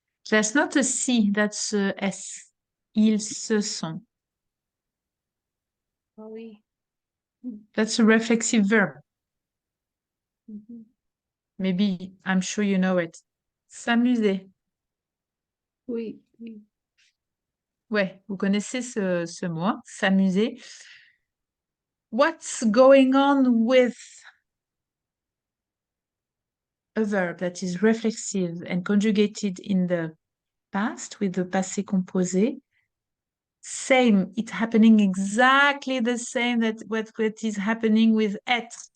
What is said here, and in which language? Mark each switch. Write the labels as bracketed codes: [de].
[en] That's not a C, that's a S. [fr] Ils se sont. Ah oui. [en] That's a reflexive verb. Mhm. Maybe, I'm sure you know it. [fr] S'amuser. Oui, oui. Ouais, vous connaissez ce mot, hein, s'amuser. [en] What's going on with a verb that is reflexive and conjugated in the past with the passé composé? Same, it's happening exactly the same that what is happening with être.